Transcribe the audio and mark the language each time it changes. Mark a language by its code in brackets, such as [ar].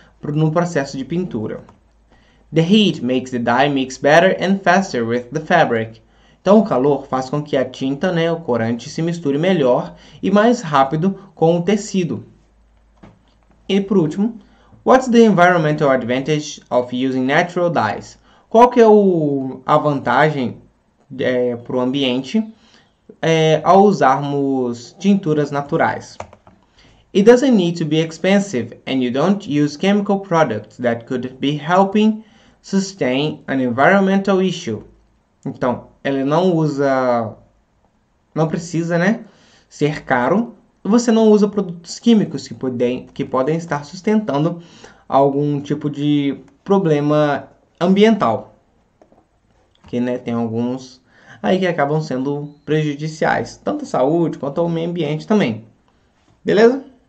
[pt] No processo de pintura. [en] The heat makes the dye mix better and faster with the fabric. [pt] Então, o calor faz com que a tinta, né, o corante, se misture melhor e mais rápido com o tecido. E, por último, [en] what's the environmental advantage of using natural dyes? [pt] Qual que é a vantagem para o ambiente ao usarmos tinturas naturais? [en] It doesn't need to be expensive and you don't use chemical products that could be helping sustain an environmental issue. [pt] Então, ela não precisa, né, ser caro, você não usa produtos químicos que podem estar sustentando algum tipo de problema ambiental. Que, né, tem alguns aí que acabam sendo prejudiciais, tanto à saúde quanto ao meio ambiente também. Beleza?